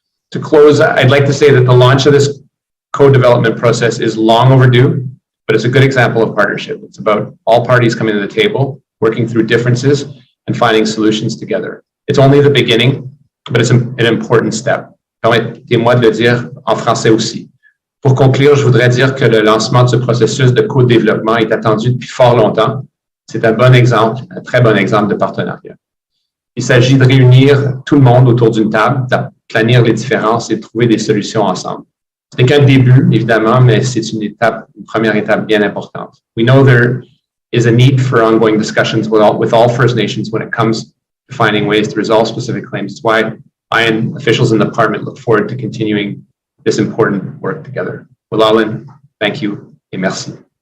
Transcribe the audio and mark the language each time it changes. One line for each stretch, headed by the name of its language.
English: To close, I'd like to say that the launch of this co-development process is long overdue, but it's a good example of partnership. It's about all parties coming to the table, working through differences, and finding solutions together. It's only the beginning, but it's an important step.
French: Permettez-moi de le dire en français aussi. Pour conclure, je voudrais dire que le lancement de ce processus de co-développement est attendu depuis fort longtemps. C'est un bon exemple, un très bon exemple de partenariat. Il s'agit de réunir tout le monde autour d'une table, d'aplanir les différences et de trouver des solutions ensemble. Ce n'est qu'un début, évidemment, mais c'est une première étape bien importante.
English: We know there is a need for ongoing discussions with all First Nations when it comes to finding ways to resolve specific claims. It's why I and officials in the department look forward to continuing this important work together. Walalin, thank you
French: et merci.